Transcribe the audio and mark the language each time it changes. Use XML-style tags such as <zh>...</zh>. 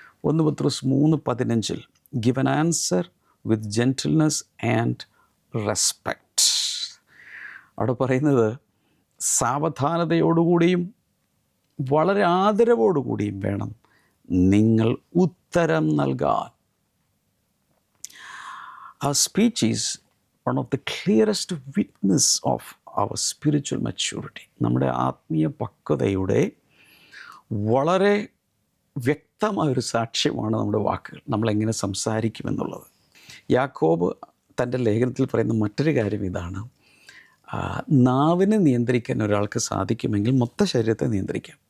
<en>1 പത്രോസ് 3:15 give an answer with gentleness and respect.</en> <ml>അവിടെ പറയുന്നത് സാവധാനതയോടുകൂടിയും വളരെ ആദരവോടുകൂടിയും വേണം നിങ്ങൾ ഉത്തരം നൽകാൻ.</ml> <en>Our speech is one of the clearest witness of our spiritual maturity.</en> <ml>നമ്മുടെ ആത്മീയ പക്വതയുടെ വളരെ വ്യക്തമായൊരു സാക്ഷ്യമാണ് നമ്മുടെ വാക്കുകൾ, നമ്മളെങ്ങനെ സംസാരിക്കുമെന്നുള്ളത്. യാക്കോബ് തൻ്റെ ലേഖനത്തിൽ പറയുന്ന മറ്റൊരു കാര്യം ഇതാണ്: നാവിനെ നിയന്ത്രിക്കാൻ ഒരാൾക്ക് സാധിക്കുമെങ്കിൽ മൊത്ത ശരീരത്തെ നിയന്ത്രിക്കാം.</ml>